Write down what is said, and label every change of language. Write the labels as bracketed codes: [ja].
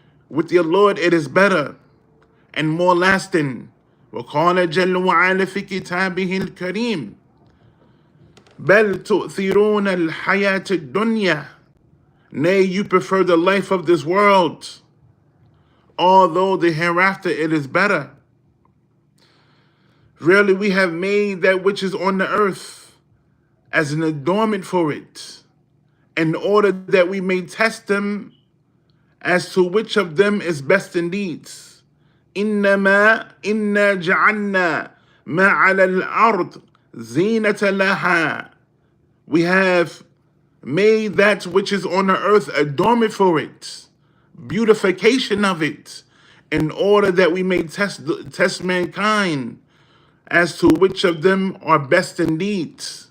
[en] With your Lord it is better and more lasting. [ar] وقال جل وعلا في كتابه الكريم بل تؤثرون الحياة الدنيا. [en] Nay, you prefer the life of this world, although the hereafter it is better. Really, we have made that which is on the earth as an adornment for it, in order that we may test them as to which of them is best indeed. [ar] إنما إنا جعلنا ما على الأرض زينة لها. [en] We have made that which is on the earth adornment for it, beautification of it, in order that we may test mankind as to which of them are best indeed.